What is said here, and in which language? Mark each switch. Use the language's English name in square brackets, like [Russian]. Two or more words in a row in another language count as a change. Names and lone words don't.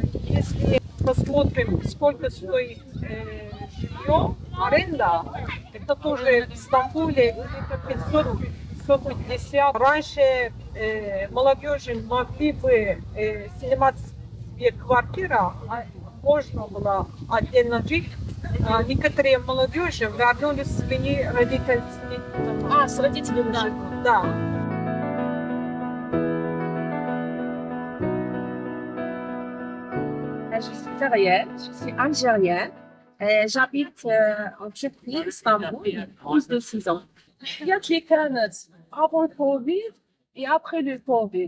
[Russian] Если посмотрим, сколько стоит жилье, аренда, это тоже в Стамбуле где-то 500-550. Раньше молодежи могли бы снимать себе квартиру, можно было отдельно жить. Некоторые молодежи вернулись с своими родителями. С родителями, да. Да. [French] Je suis Ariel, je suis algérienne. J'habite en Turquie, Istanbul, plus de 6 ans. Il y a des canaux avant le Covid et après le Covid.